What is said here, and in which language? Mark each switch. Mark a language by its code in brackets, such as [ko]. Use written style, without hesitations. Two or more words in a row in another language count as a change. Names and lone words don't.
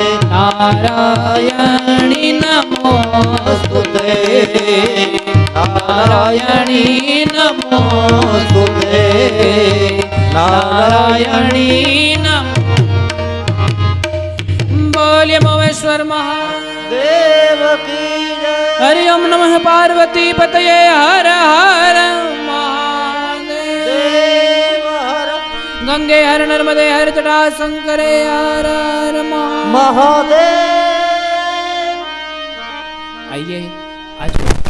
[sa] नारायणी नमोस्तुते नारायणी नमोस्तुते नारायणी नमो बोलिए महेश्वर महादेव [hi] देव की जय [sa] हरि ओम नमः पार्वती पतये हर हर महादेव [hi] देव हर गंगे हर नर्मदे हर जटा शंकरे हर हर महादेव મહાદેવ आइए आज